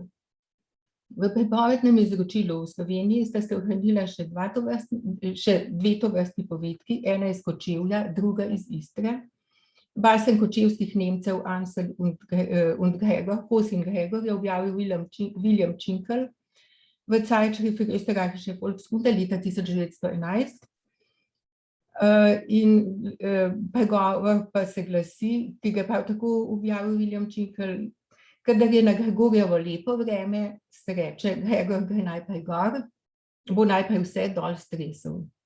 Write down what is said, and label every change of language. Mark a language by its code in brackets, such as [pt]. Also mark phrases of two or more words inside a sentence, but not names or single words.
[sl] V pripovednem izročilu v Sloveniji sta se ohranila še 2 tovrstni povedki, ena iz Kočevja, druga iz Istre. Basen kočevskih Nemcev Ansel und Gregor, Kos in Gregor, je objavil William Cinkel v Zeitschrift für österreichische Volkskunde leta 1911. In pregovor pa se glasi, ki ga prav tako objavil William Cinkel: kadar je na Gregorjevo lepo vreme, se reče, Gregor gre najprej gor, bo najprej vse dol stresel.